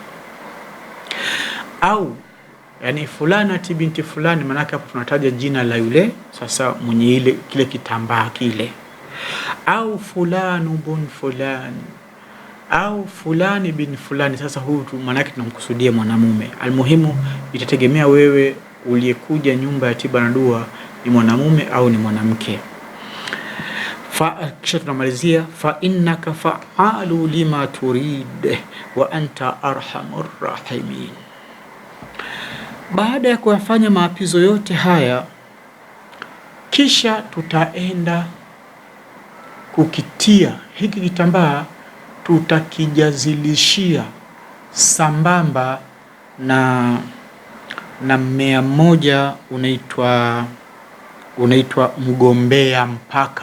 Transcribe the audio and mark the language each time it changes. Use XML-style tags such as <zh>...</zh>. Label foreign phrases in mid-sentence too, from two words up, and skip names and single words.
<sw>Au yani</sw> <ar>فلانة بنت فلان,</ar> <sw>maana hapo tunataja jina la yule sasa mwenye kile kitambaa kile, au</sw> <ar>فلان بن فلان</ar> <sw>au</sw> <ar>فلان بن فلان.</ar> <sw>Sasa huyu maana yake tunamkusudia mwanamume. Almuhimu itategemea wewe uliyekuja nyumba ya tiba na dua ni mwanamume au ni mwanamke. Kisha tunamalizia</sw> <ar>فإنك فعال لما تريد وأنت أرحم الراحمين.</ar> <sw>Baada ya kuyafanya maapizo yote haya, kisha tutaenda kukitia hiki kitambaa, tutakijazilishia sambamba na mmea mmoja unaitwa mgombea mpaka.</sw>